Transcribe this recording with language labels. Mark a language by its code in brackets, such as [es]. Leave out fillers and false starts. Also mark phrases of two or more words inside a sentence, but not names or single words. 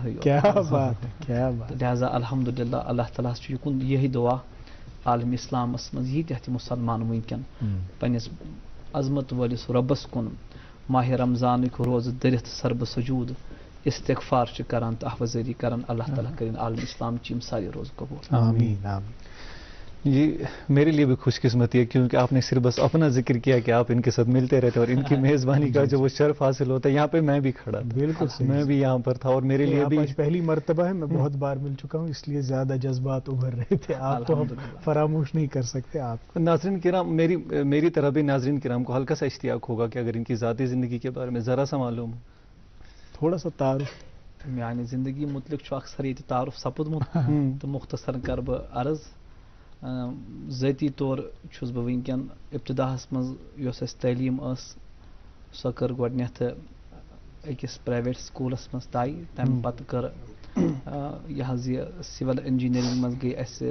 [ks] گۄنہٕے لہذا الحمدُاللہ اللہ تعالیٰ ہس چھُ یِکُن یِہے دُعا عالمِ اِسلامس منٛز ییٖتیاہ تہِ مُسلمان وٕنکٮ۪ن پننِس عظمت وٲلِس رۄبس کُن ماہِ رمضانٕکۍ روزٕ دٔرِتھ سربہٕ سجوٗد استغفار چھِ کران تہٕ احوذٲری کران اللہ تعالیٰ کٔرِنۍ عالمِ اسلام چہِ یِم سارے روزٕ قبوٗل [ur] آمین یہ میرے لیے بھی خوش قسمتی ہے کیونکہ آپ نے صرف بس اپنا ذکر کیا کہ آپ ان کے ساتھ ملتے رہتے اور ان کی میزبانی کا جو وہ شرف حاصل ہوتا ہے یہاں پہ میں بھی کھڑا تھا بالکل میں بھی یہاں پر تھا اور میرے لیے بھی پہلی مرتبہ ہے میں بہت بار مل چکا ہوں اس لیے زیادہ جذبات ابھر رہے تھے آپ کو ہم فراموش نہیں کر سکتے آپ ناظرین کرام میری طرح بھی ناظرین کرام کو ہلکا سا اشتیاق ہوگا کہ اگر ان کی ذاتی زندگی کے بارے میں ذرا سا معلوم تھوڑا سا تعارف [ks] میانہِ زندگی متعلق چھُ اکثر ییٚتہِ تعارُف سپُدمُت تہٕ مختصر کرٕ بہٕ عرض ذٲتی طور چھُس بہٕ وٕنکٮ۪ن ابتداہس منٛز یۄس اَسہِ تعلیٖم ٲس سۄ کٔر گۄڈنٮ۪تھ أکِس [en] private schools [ks] منٛز طے تمہِ پتہٕ کٔر یہِ حظ یہِ [en] civil engineering [ks] منٛز گٔے اَسہِ